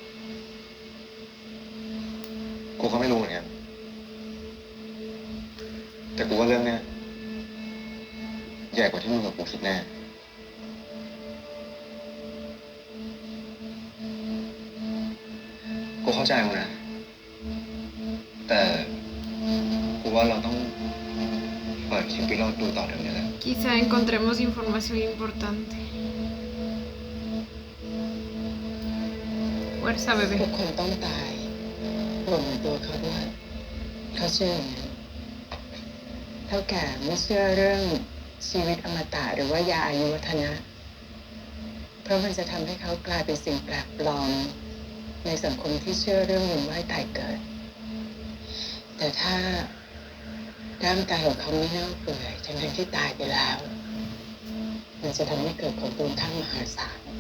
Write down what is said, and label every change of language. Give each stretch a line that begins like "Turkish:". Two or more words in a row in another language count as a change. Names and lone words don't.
Thai: กูก็ไม่รู้เหมือนกัน แต่กูว่าเรื่องเนี้ยใหญ่กว่าที่มึงกับกูคิดแน่ กูเข้าใจมึงนะ แต่กูว่าเราต้องเปิดคลิปวิดีโอดูต่อเดี๋ยวนี้แหละ
Spanish: Quizá encontremos información importante. Fuerza,
Thai: ทุ
Spanish: bebé.
Thai: กคนต้องตายรวมถึงตัวเขาด้วยเขาเชื่ออย่างนั้นเท่าแก่ไม่เชื่อเรื่องชีวิตอมตะหรือว่ายาอายุวัฒนะ เพราะมันจะทำให้เขากลายเป็นสิ่งแปลกปลอมในสังคมที่เชื่อเรื่องเวียนว่ายตายเกิด แต่ถ้าร่างกายของเขาไม่เน่าเปื่อยทั้งที่ตายไปแล้ว มันจะทำให้เกิดผลบุญทั้งมหาศาล